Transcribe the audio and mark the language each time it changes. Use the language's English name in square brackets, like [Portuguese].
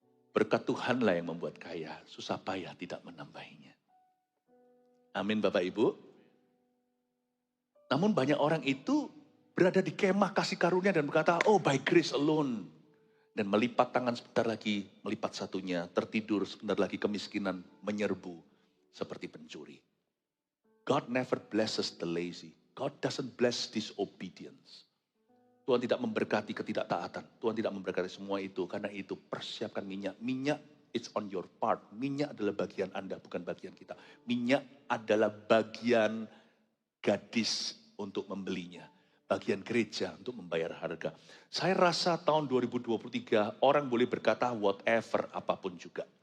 [Indonesian] Berkat Tuhanlah yang membuat kaya, susah payah tidak menambahinya. Amin Bapak Ibu. Namun banyak orang itu berada di kemah kasih karunia dan berkata, [English] oh by grace alone. [Indonesian] Dan melipat tangan sebentar lagi, melipat satunya, tertidur sebentar lagi kemiskinan menyerbu seperti pencuri. [English] God never blesses the lazy. God doesn't bless disobedience. [Indonesian] Tuhan tidak memberkati ketidaktaatan. Tuhan tidak memberkati semua itu. Karena itu persiapkan minyak. Minyak [English] it's on your part. [Indonesian] Minyak adalah bagian Anda, bukan bagian kita. Minyak adalah bagian gadis untuk membelinya. Bagian gereja untuk membayar harga. Saya rasa tahun 2023 orang boleh berkata whatever, apapun juga.